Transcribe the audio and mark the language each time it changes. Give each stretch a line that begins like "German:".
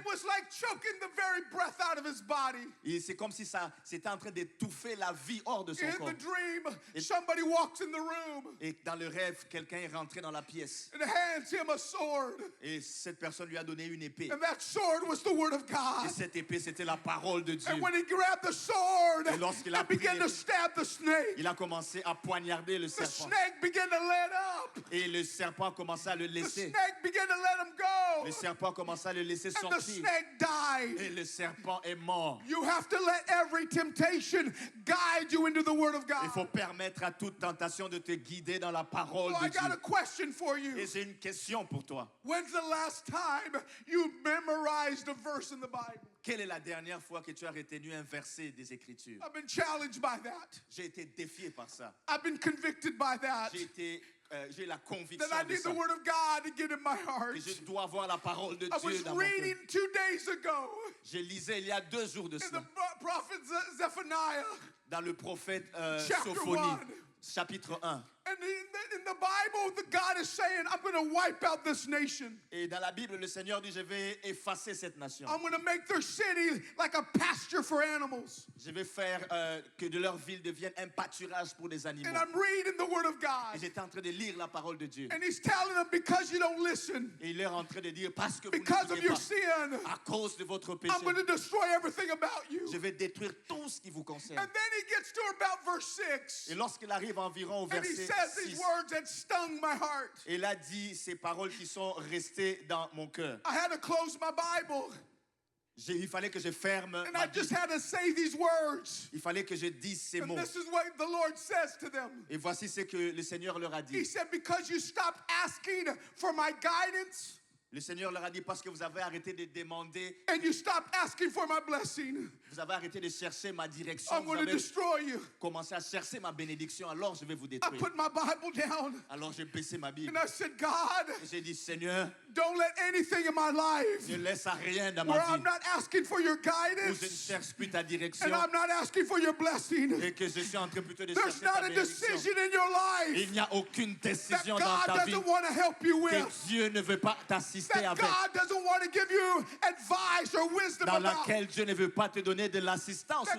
English: it was like choking the very breath out of his body.
French: Et c'est comme si ça, c'était en train d'étouffer la vie hors de son
English: In
French: corps.
English: the dream, somebody walks in the room
French: Et dans le rêve, quelqu'un est rentré dans la pièce.
English: and hands him a sword.
French: Et cette personne lui a donné une épée.
English: And that sword was the word of
French: Et
English: God.
French: cette épée, c'était la parole de Dieu.
English: And when he grabbed the sword
French: Et lorsqu'il a
English: and began
French: pris
English: to stab the snake,
French: Il a commencé à poignarder le
English: the
French: serpent.
English: snake began to let up.
French: Et le serpent a commencé à le
English: The
French: laisser.
English: snake began to let him go.
French: Le serpent a commencé à le laisser
English: And the
French: sortir.
English: snake died.
French: Et le serpent est mort.
English: You have to let every temptation guide you into the word of
French: Il faut
English: God.
French: permettre à toute tentation de te guider dans la parole
English: So
French: de
English: I got a
French: Dieu.
English: question for you.
French: Et j'ai une question pour toi.
English: When's the last time you memorized a verse in the Bible?
French: Quelle est la dernière fois que tu as retenu un verset des Écritures?
English: I've been challenged by that.
French: J'ai été défié par ça.
English: I've been convicted by that.
French: J'ai la
English: That
French: conviction
English: I
French: de
English: need
French: ça.
English: the word of God to get in my heart.
French: Que je dois avoir la parole de
English: I
French: Dieu
English: was
French: dans mon cœur.
English: reading 2 days ago
French: Je lisais il y a 2 jours de
English: in the
French: cela
English: prophet Zephaniah.
French: dans le prophète
English: Chapter
French: Sophonie,
English: 1.
French: chapitre 1.
English: And in the Bible, the God is saying, I'm going to wipe out this nation.
French: Et dans la Bible, le Seigneur dit, je vais effacer cette nation.
English: I'm going to make their city like a pasture for animals.
French: Je vais faire que de leur ville devienne un pâturage pour des animaux.
English: And I'm reading the word of
French: Et
English: God.
French: j'étais en train de lire la parole de Dieu.
English: And he's telling them, because you don't listen,
French: Et il est en train de dire, parce que vous
English: because of
French: n'écoutez
English: your
French: pas,
English: sin,
French: à cause de votre péché,
English: I'm going to destroy everything about you.
French: je vais détruire tout ce qui vous concerne.
English: And then he gets to about verse 6.
French: Et lorsqu'il arrive environ au
English: And he
French: verset
English: says these
French: 6,
English: words that stung my heart.
French: il a dit ces paroles qui sont restées dans mon cœur.
English: I had to close my Bible.
French: Il fallait que je ferme
English: And
French: ma
English: I just
French: Bible.
English: had to say these words.
French: Il fallait que je dise ces
English: And
French: mots.
English: this is what the Lord says to them.
French: Et voici ce que le Seigneur leur a
English: He
French: dit.
English: said, because you stopped asking for my guidance,
French: Le Seigneur leur a dit parce que vous avez arrêté de demander,
English: and you stopped asking for my blessing,
French: vous avez arrêté de chercher ma direction,
English: I'm
French: vous
English: going to
French: avez
English: destroy you.
French: commencé à chercher ma bénédiction, alors je vais vous
English: I
French: détruire.
English: put my Bible down
French: Alors j'ai baissé ma Bible.
English: and I said, God,
French: Et j'ai dit, Seigneur,
English: don't let anything in my life
French: ne laisse à rien dans
English: where
French: ma
English: I'm
French: vie
English: not asking for your
French: où je ne
English: guidance
French: cherche plus ta direction
English: and I'm not asking for your blessing.
French: et que je suis en train plutôt de
English: There's
French: chercher ta
English: not a
French: bénédiction.
English: decision in your life
French: Il n'y a aucune
English: that
French: décision dans
English: God
French: ta vie
English: doesn't want to help you
French: que
English: with,
French: Dieu ne veut pas t'assister
English: that
French: avec,
English: God doesn't want to give you advice or wisdom
French: dans
English: about,
French: laquelle Dieu ne veut pas te donner de l'assistance ou